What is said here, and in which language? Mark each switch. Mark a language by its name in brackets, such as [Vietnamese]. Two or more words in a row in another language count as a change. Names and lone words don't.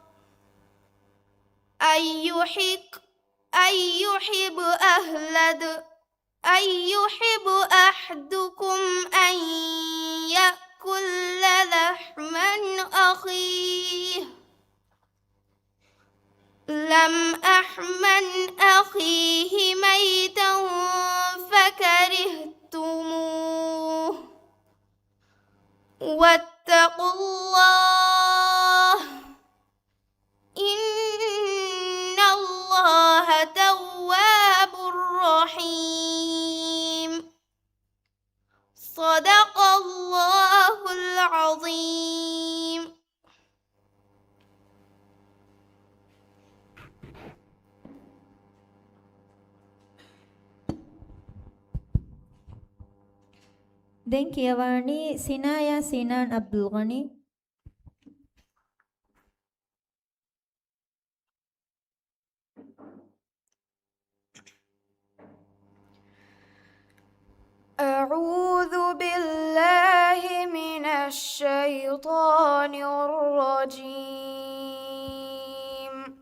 [Arabic] أن يحب أحدكم أن يأكل لحما أخيه ميتا فكرهتموه واتقوا الله إن الله تواب رحيم. صدق الله العظيم. [Sinhala] දැන් කියවන්නේ සිනායා සීනාන් අබ්දුල් ගනි. [Arabic] أعوذ بالله من الشيطان الرجيم.